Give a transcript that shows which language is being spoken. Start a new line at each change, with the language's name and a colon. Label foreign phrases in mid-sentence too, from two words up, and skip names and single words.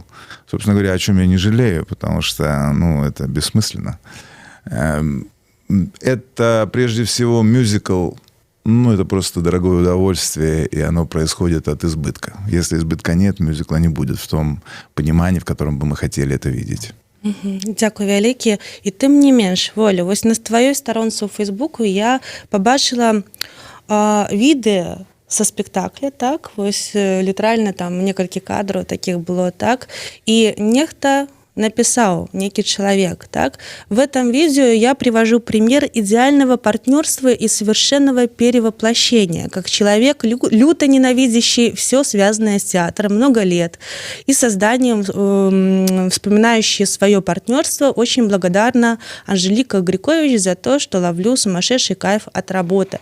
Russian: Собственно говоря, о чем я не жалею, потому что, ну, это бессмысленно. Это, прежде всего, мюзикл. Ну, это просто дорогое удовольствие, и оно происходит от избытка. Если избытка нет, мюзикла не будет в том понимании, в котором бы мы хотели это видеть.
Belarusian: Дзякуй вялікі. І тым не менш, Воля, вось на тваёй старонцы ў Фейсбуку я пабачыла відэа са спектакля, так, вось літаральна там некалькі кадраў такіх было, так, і нехта
Russian: написал некий человек,
Belarusian: так?
Russian: В этом видео я привожу пример идеального партнерства и совершенного перевоплощения, как человек, люто ненавидящий все связанное с театром много лет и созданием, вспоминающий свое партнерство, очень благодарна Анжелика Грикович за то, что ловлю сумасшедший кайф от работы.